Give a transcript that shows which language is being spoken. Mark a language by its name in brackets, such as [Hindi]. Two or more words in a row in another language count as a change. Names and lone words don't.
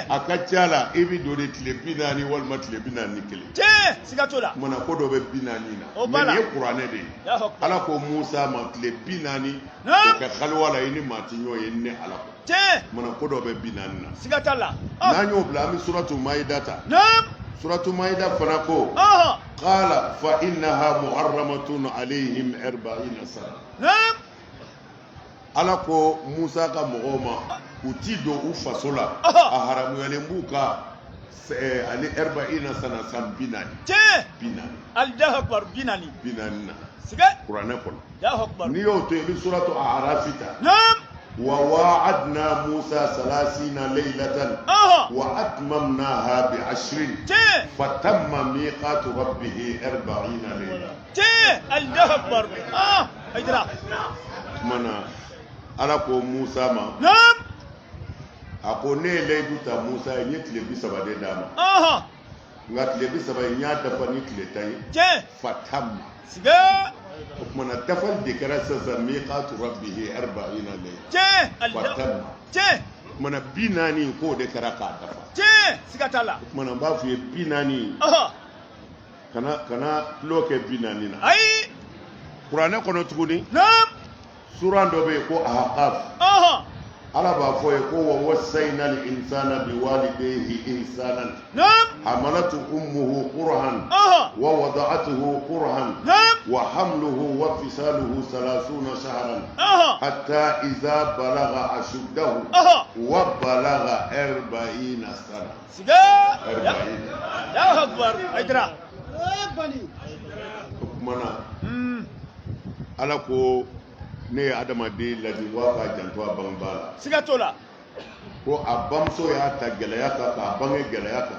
[Bambara] a ka ca la i bɛ don de tile 40 walima tile 41 tiɲɛ siga t'o la kumana ko dɔ bɛ 40 o na b'a la mais nin ye kuranɛ de ye [Arabic] الله أكبر [Bambara] ala ko musa ma tile 40 naam o kɛ haliwa la i ni maa ti ɲɔgɔn ye ne ala ko tiɲɛ kumana ko dɔ bɛ 40 na siga t'a la n'an y'o bila an bɛ suratu maida ta naam suratu maida fana ko ɔhɔ [Arabic] قال فإنها محرمة عليهم 40 سنة [Bambara] naam ala ko musa ka mɔgɔw ma u ti don u faso la Ɔhɔ. a haramuyalen b'u ka ani 40 sana san 40 tiɲɛ 40 [Arabic] الله أكبر 40 [Bambara] 40 na siga kuranɛ kɔnɔ [Arabic] الله أكبر [Bambara] n'i y'o to yen i bɛ suratu a'arafi ta naam [Arabic] وواعدنا موسى 30 ليلة [Bambara] ɔhɔ [Arabic] وأتممناها ب10 [Bambara] tiɲɛ [Arabic] فتم ميقات ربه 40 ليلة [Bambara] tiɲɛ [Arabic] الله أكبر [Bambara] Haidara mana ala ko Musa ma naam a ko ne ye layidu ta Musa ye n ye tile 30 de d'a ma ɔhɔ nka tile 30 n y'a dafa ni tile 10 ye tiɲɛ fatamma siga o kumana dafali de kɛra sisan [Arabic] ميقات ربه 40 ليلة [Bambara] tiɲɛ fatamma tiɲɛ o kumana 40 k'o de kɛra k'a dafa tiɲɛ siga t'a la o kumana n b'a f'i ye 40 ɔhɔ kana tulo kɛ 40 na ayi kuranɛ kɔnɔ tuguni naam suran dɔ bɛ yen ko ahqaf ɔhɔ ala b'a fɔ ye ko [Arabic] ووصينا الإنسان بوالديه إحسانا [Bambara] naam [Arabic] حملته أمه كرها [Bambara] ɔhɔ [Arabic] ووضعته كرها [Bambara] naam [Arabic] وحمله وفصاله 30 شهرا [Bambara] ɔhɔ [Arabic] حتى إذا بلغ أشده [Bambara] ɔhɔ [Arabic] وبلغ 40 سنة [Bambara] siga 40 [Arabic] الله أكبر Haidara [Bambara] kumana ala ko ne ye adamaden ladi wa k'a janto a bangebaa la siga t'o la ko a bamuso y'a ta gɛlɛya kan k'a bange gɛlɛya kan